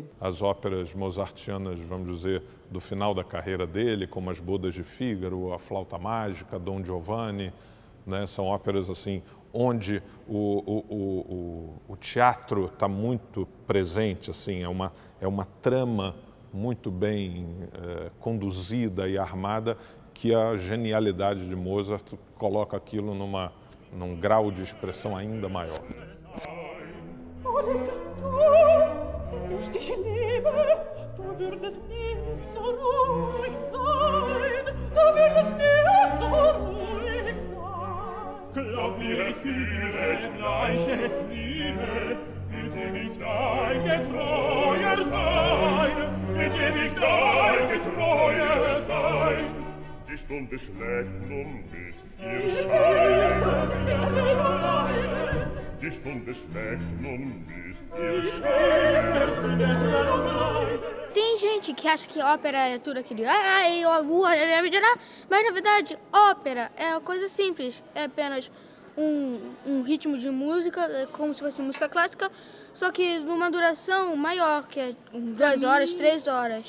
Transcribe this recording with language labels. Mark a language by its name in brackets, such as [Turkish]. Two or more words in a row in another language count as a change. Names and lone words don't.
[Portuguese] As óperas mozartianas, vamos dizer, do final da carreira dele, como As Bodas de Fígaro, A Flauta Mágica, Dom Giovanni, né, são óperas assim onde o teatro está muito presente, assim, é uma trama muito bem conduzida e armada, que a genialidade de Mozart coloca aquilo num grau de expressão ainda maior. [German] Ich dich liebe, du würdest nicht so ruhig sein, du würdest nicht so ruhig sein. Glaub mir, ich fühle gleiche Triebe, wird ewig dein Getreuer sein, wird ewig dein Getreuer sein. Die Stunde schlägt, nun müsst ihr scheiden. Die Stunde schlägt, nun müsst ihr scheiden. [Portuguese] Tem gente que acha que ópera é tudo aquilo, mas na verdade ópera é uma coisa simples, é apenas um ritmo de música, como se fosse música clássica, só que numa duração maior, que é 2 horas, 3 horas.